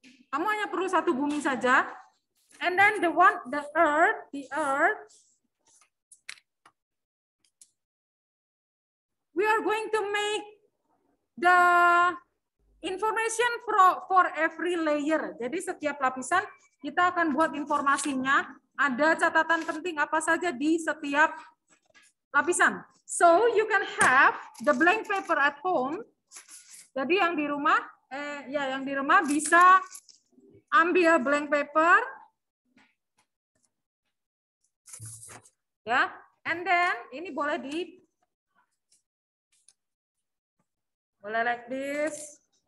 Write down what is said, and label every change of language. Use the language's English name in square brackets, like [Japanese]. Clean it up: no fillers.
[Indonesian] Kamu hanya perlu satu bumi saja. [English] And then the earth, we are going to make the information for every layer. [Indonesian] Jadi setiap lapisan kita akan buat informasinya. Ada catatan penting apa saja di setiap lapisan. [English] So you can have the blank paper at home. [Indonesian] Jadi yang di rumah, yang di rumah bisa ambil blank paper, ya. [English] And then [Indonesian] ini boleh [English] like this.